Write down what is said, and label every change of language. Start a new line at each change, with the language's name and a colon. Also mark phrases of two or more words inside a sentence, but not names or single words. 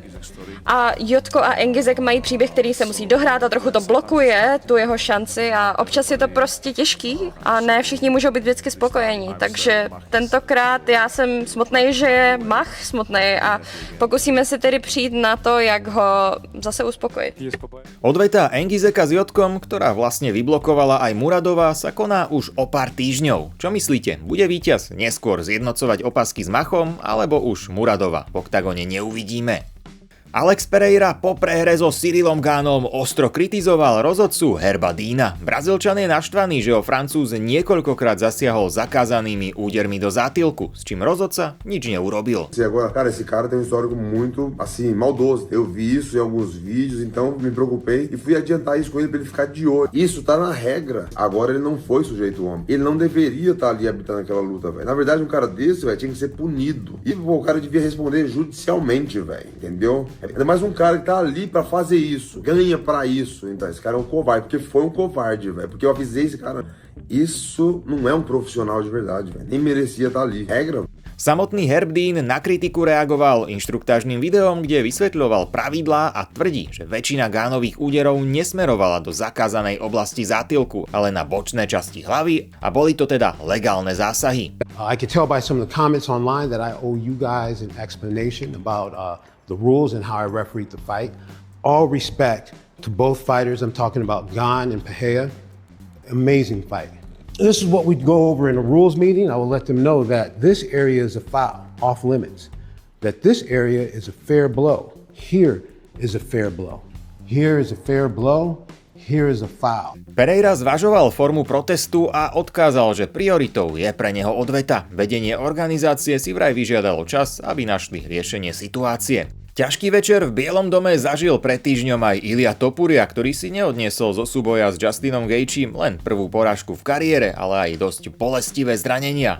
Czech: A Jotko a Engizek mají příběh, který se musí dohrát a trochu to blokuje tu jeho šanci a občas je to prostě těžký a ne všichni můžou být vždycky spokojení. Takže tentokrát já jsem smutnej, že je Mach smutnej a pokusíme se tedy přijít na to, jak ho zase uspokojit.
Slovak: Odveta Engizeka s Jotkom, ktorá vlastne vyblokovala aj Muradova, sa koná už o pár týždňov. Čo myslíte? Bude víťaz neskôr zjednocovať opasky s Machom, alebo už Muradova v oktagone neuvidíme? Alex Pereira po prehre so Cyrillom Ganom ostro kritizoval rozhodcu Herba Deana. Brazílčan je naštvaný, že ho Francúz niekoľkokrát zasiahol zakázanými údermi do zátylku, s čím rozhodca nič neurobil.
Portuguese: Agora, cara, esse cara tem um histórico muito, assim, maldoso. Eu vi isso em alguns vídeos, então me preocupei e fui adiantar isso com ele pra ele ficar de olho. Isso tá na regra. Agora ele não foi sujeito homem. Ele não deveria estar ali habitando aquela luta, velho. Na verdade, um cara desse, velho, tinha que ser punido. E pô, o cara devia responder judicialmente, velho, entendeu? Ainda mais um cara que tá ali pra fazer isso, ganha pra isso. Então, esse cara é um covarde, porque foi um covarde, velho. Porque eu avisei esse cara, isso não é um profissional de verdade, velho. Nem merecia estar ali. Regra.
Slovak: Samotný Herb Dean na kritiku reagoval inštruktážnym videom, kde vysvetľoval pravidlá a tvrdí, že väčšina Ganových úderov nesmerovala do zakázanej oblasti zátylku, ale na bočné časti hlavy a boli to teda legálne zásahy.
English: I can tell by some of the comments online that I owe you guys an explanation about the rules and how I refereed the fight. All respect to both fighters. I'm talking about Gan and Pereira. Amazing fight. This is what we'd go over in a rules meeting. I will let them know that this area is a foul, off limits. That this area is a fair blow. Here is a fair blow. Here is a fair blow. Here is a foul.
Slovak: Pereira zvažoval formu protestu a odkázal, že prioritou je pre neho odveta. Vedenie organizácie si vraj vyžiadalo čas, aby našli riešenie situácie. Ťažký večer v Bielom dome zažil pred týždňom aj Ilia Topuria, ktorý si neodniesol zo súboja s Justinom Gaethjem len prvú porážku v kariére, ale aj dosť bolestivé zranenia.